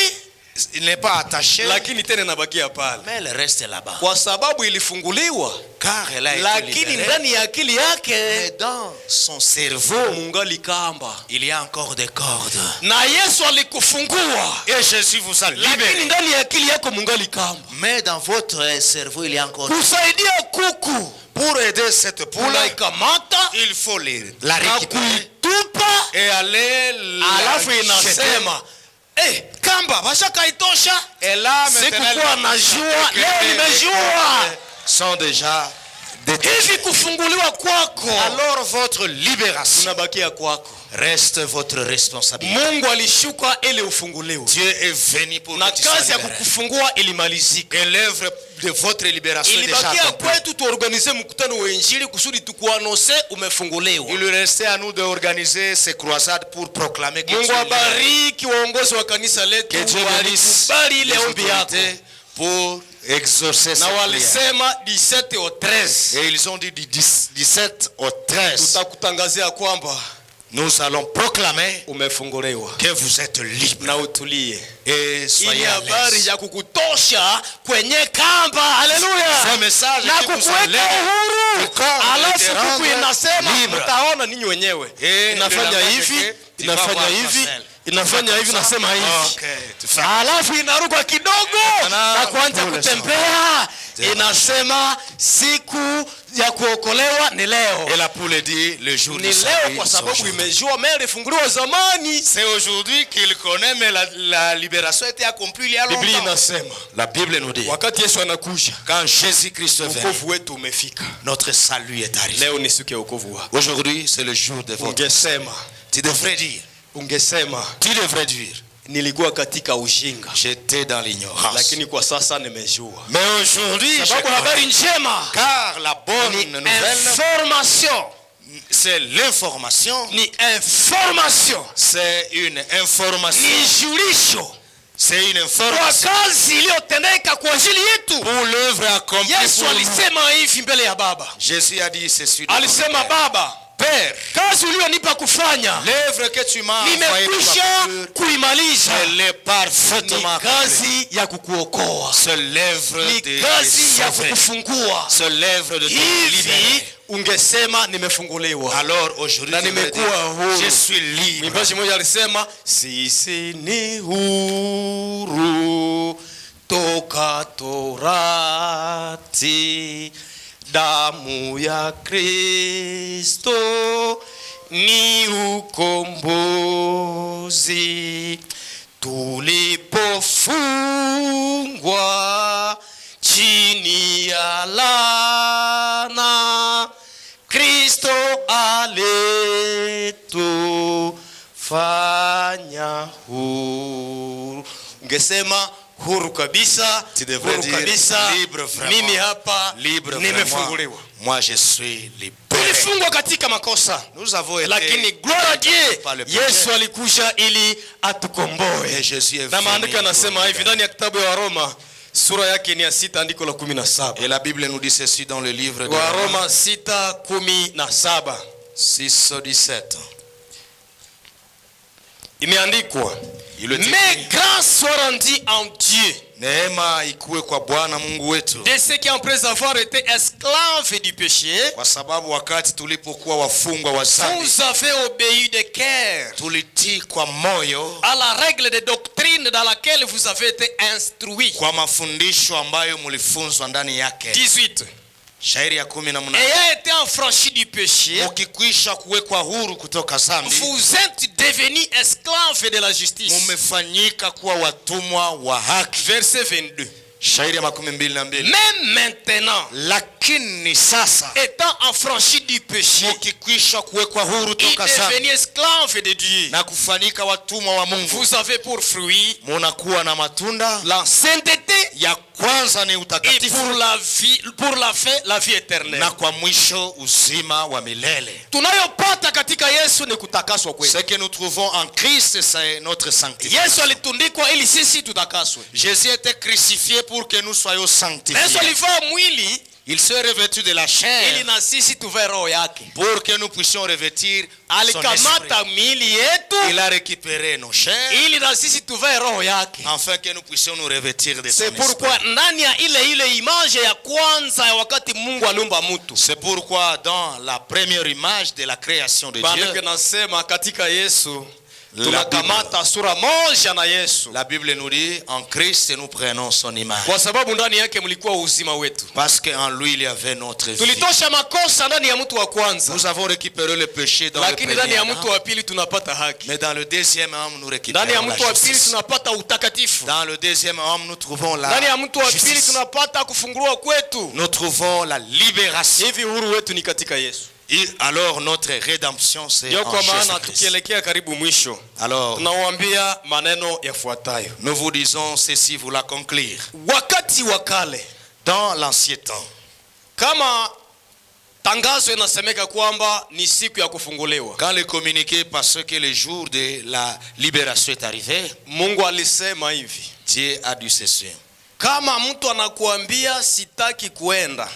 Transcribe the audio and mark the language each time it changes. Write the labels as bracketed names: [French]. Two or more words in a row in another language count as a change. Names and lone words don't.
[French] il n'est pas attaché, [Swahili] lakini tena inabakia pale. [French] Mais elle reste là-bas. [Swahili] Kwa sababu ilifunguliwa. [French] Car elle a été [Swahili] lakini [French] libérée. [Swahili] Ndani ya akili yake, [French] mais dans son cerveau, [Swahili] mungali kamba. [French] Il y a encore des cordes. [Swahili] Na Yesu alikufungua. [French] Et Jésus vous a libéré. [Swahili] Lakini ndani ya akili yako mungali kamba. [French] Mais dans votre cerveau il y a encore. [Swahili] Kusaidia kuku. [French] Pour aider cette poule, il faut la récupérer et aller [Swahili] alafu inasema kamba bashakaitosha. [French] Et là [Swahili] sikukuwa najua, leo nimejua. [French] Sont déjà [Swahili] hivi kufunguliwa kwako. [French] Alors votre libération [Swahili] unabakia kwako. [French] Reste votre responsabilité. [Swahili] Mungu alishuka ili ufunguliwe. [French] Dieu est venu pour [Swahili] na kazi ya kukufungua ilimalizika. [French] Et l'œuvre de votre libération est déjà accomplie. [Swahili] Ilibakia kwetu tuorganize mkutano wa injili kusudi tukuanose umefunguliwa. [French] Il restait à nous d'organiser ces croisades pour proclamer que [Swahili] Mungu abariki waongozi wa kanisa letu. [French] Que Dieu bénisse les autorités pour exaucer cette prière. 17 au 13. Et ils ont dit du 17 au 13. [Swahili] Tutakutangazia kwamba [French] nous allons proclamer [Swahili] umefunguliwa [French] que vous êtes libre. [Swahili] na utulie. [French] Et soyez à [Swahili] habari [French] l'aise. [Swahili] ya kukutosha kwenye kamba. Haleluya. [French] Ce message [Swahili] Na [French] qui vous [Swahili] kukuweka [French] enlève [Swahili] uhuru. [French] du corps et [Swahili] Alafu [French] te [Swahili] kuku [French] rendre [Swahili] inasema [French] libre. [Swahili] mtaona ninyi wenyewe. [French] Et [Swahili] Inafanya [French] le [Swahili] hivi, [French] langage tu vas [Swahili] inafanya [French] voir [Swahili] hivi, Marcel. inafanya hivi, nasema hivi. [French] Okay, tu fais. [Swahili] Alafu inaruka kidogo na kuanza kutembea. Inasema siku ya kuokolewa ni leo. [French] Et la poule dit le jour [Swahili] Ni [French] du [Swahili] leo [French] salut. [Swahili] kwa sababu imejua mele funguliwa zamani. [French] C'est aujourd'hui qu'il connaît, mais la libération a été accomplie il y a [Swahili] Biblia [French] longtemps. [Swahili] inasema [French] La Bible nous dit, [Swahili] wakati Yesu anakuja, [French] quand Jésus-Christ vient, [Swahili] wokovu wetu umefika. [French] notre salut est arrivé. [Swahili] Leo ni siku ya wokovu wako. [French] Aujourd'hui, c'est le jour de votre. [Swahili] Ungesema, [French] Tu devrais dire, tu devrais dire, [Swahili] nilikuwa katika ujinga, [French] j'étais dans l'ignorance. [Swahili] lakini kwa sasa nimejua. [French] Mais aujourd'hui, [Swahili] Sababu habari njema, [French] car la bonne nouvelle, information, c'est l'information, [Swahili] ni information, [French] c'est une information, [Swahili] ni julisho [French] c'est une [Swahili] kwa [French] information [Swahili] kazi iliyotendeka kwa ajili yetu. [French] pour l'œuvre accomplie [Swahili] Yesu [French] pour nous. [Swahili] alisema hivi mbele ya Baba. [French] Jésus a dit ceci. [Swahili] Alisema, Baba, [French] Père, [Swahili] kazi ulionipa kufanya [French] l'œuvre que tu m'as envoyée pour [Swahili] nimekwisha [French] accomplir, [Swahili] kuimaliza. [French] elle est parfaitement [Swahili] Ni [French] accomplie. [Swahili] kazi ya kukuokoa, [French] C'est l'œuvre [Swahili] ni [French] de [Swahili] kazi ya [French] sauver. [Swahili] kukufungua. [French] C'est l'œuvre de te [Swahili] Hivi [French] libérer. [Swahili] ungesema nimefunguliwa. [French] Alors aujourd'hui, [Swahili] Na [French] tu me [Swahili] nimekuwa [French] dis, [Swahili] huru. [French] je suis libre. [Swahili] Mwimbaji mmoja alisema sisi ni huru toka torati, damu ya Kristo ni ukombozi, tulipofungwa chini ya laana, Kristo alitufanya huru. Ungesema huru kabisa, huru kabisa, [French] libre vraiment. [Swahili] mimi hapa [French] Libre [Swahili] nimefunguliwa. [French] vraiment. Moi je suis libre. [Swahili] Tulifungwa katika makosa, [French] Nous avons été [Swahili] lakini [French] gloire à Dieu, par le péché. [Swahili] Yesu alikuja ili atukomboe. [French] Et Jésus est [Swahili] Na [French] venu [Swahili] maandiko [French] pour [Swahili] yanasema [French] nous [Swahili] hivi ndani ya kitabu ya Waroma sura yake ni ya 6 andiko la 17. [French] Et la Bible nous dit ceci dans le livre de [Swahili] Waroma 6:17. 6:17. Imeandikwa, [French] Il est mais écrit, grâce soit rendue en Dieu [Swahili] neema ikuwe kwa Bwana Mungu wetu, [French] de ceux qui après avoir été esclaves du péché, [Swahili] kwa sababu wakati tulipokuwa wafungwa wa dhambi, [French] vous avez obéi de cœur [Swahili] tulitii kwa moyo [French] à la règle de doctrine dans laquelle vous avez été instruits. [Swahili] kwa mafundisho ambayo mlifunzwa ndani yake. 18. Shairi ya 18. [French] Ayant été affranchis du péché, [Swahili] Mukikwisha kuwekwa huru kutoka dhambi, [French] vous êtes devenus esclaves de la justice. [Swahili] mumefanyika kuwa watumwa wa haki. [French] Verset 22. [Swahili] Shairi ya 22. [French] Même maintenant, [Swahili] Lakini sasa [French] étant affranchis du péché, [Swahili] mukikwisha kuwekwa huru [French] et [Swahili] toka dhambi [French] devenus esclaves de Dieu, [Swahili] na kufanyika watumwa wa Mungu, [French] vous avez pour fruit [Swahili] munakuwa na matunda. [French] la sainteté [Swahili] Ya kwanza ni [French] et [Swahili] utakatifu, [French] pour la fin, la vie éternelle. [Swahili] na kwa mwisho uzima wa milele. Tunayopata katika Yesu ni kutakaswa kwetu. [French] Ce que nous trouvons en Christ, c'est notre sanctification. [Swahili] Yesu alitundikwa ili sisi tutakaswe. [French] Jésus était crucifié pour que nous soyons [Swahili] Yesu [French] sanctifiés. [Swahili] alivaa mwili [French] Il s'est revêtu de la [Swahili] ili [French] chair [Swahili] na sisi tuvae roho yake. [French] pour que nous puissions revêtir son esprit. [Swahili] Alikamata miili yetu [French] Il a récupéré nos chairs [Swahili] ili na sisi tuvae roho yake. [French] afin que nous puissions nous revêtir de son C'est esprit. [Swahili] pourquoi ndani ya ile image ya kwanza ya wakati Mungu aliumba mtu, [French] C'est pourquoi dans la première image de la création de [Swahili] maandiko [French] Dieu, [Swahili] nasema katika Yesu [French] La [Swahili] tunakamata sura moja na Yesu, [French] la Bible nous dit en Christ nous prenons son image. [Swahili] kwa sababu ndani yake mlikuwa uzima wetu. [French] Parce qu'en lui il y avait notre vie. [Swahili] Tulitosha makosa ndani ya mtu wa kwanza, [French] Nous avons récupéré le péché dans le [Swahili] lakini [French] premier [Swahili] ndani ya [French] homme, [Swahili] mtu wa pili tunapata haki. [French] mais dans le deuxième homme nous [Swahili] Ndani [French] récupérons [Swahili] ya [French] la [Swahili] mtu wa pili [French] justice. [Swahili] tunapata utakatifu. [French] Dans le deuxième homme nous trouvons la [Swahili] Ndani ya mtu wa pili [French] justice. [Swahili] tunapata kufunguliwa kwetu. [French] Nous trouvons la libération. [Swahili] Hivi uhuru wetu ni katika Yesu. [French] Et alors notre rédemption c'est [Swahili] Ndio [French] en [Swahili] kwa maana [French] Jésus-Christ. [Swahili] tukielekea karibu mwisho, [French] Alors [Swahili] tunawaambia maneno yafuatayo. [French] nous vous disons ceci, vous la conclure. [Swahili] Wakati wa kale, [French] Dans l'ancien temps, [Swahili] kama tangazo inasemeka kwamba ni siku ya kufunguliwa, [French] quand le communiqué parce que le jour de la libération est arrivé, [Swahili] Mungu alisema hivi: [French] Dieu a dû cesser. [Swahili] kama mtu anakuambia sitaki kuenda,